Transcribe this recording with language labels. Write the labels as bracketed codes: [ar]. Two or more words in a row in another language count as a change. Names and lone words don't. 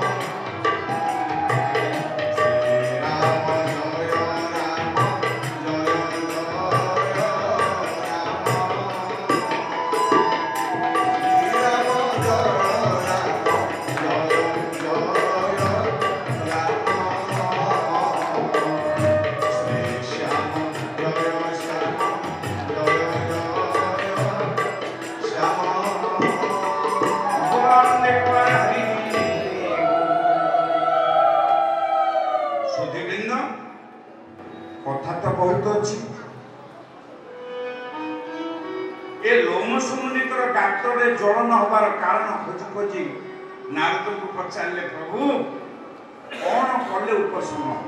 [bn] শ্রীরাম জয় রাম জয় জয় রাম, শ্রীরাম জয় রাম জয় জয় রাম, শ্রী শ্যাম জয় শ্যাম জয় জয় শ্যাম। [or] ସୁଧୀବୃନ୍ଦ, କଥା ତ ବହୁତ ଅଛି। ଏ ଲୋମସୁମୁନିଙ୍କର ଗାତ୍ରରେ ଜଳ ନ ହେବାର କାରଣ ଖୋଜି ଖୋଜି ନାରଦଙ୍କୁ ପଚାରିଲେ, ପ୍ରଭୁ କଣ କଲେ ଉପଶମ?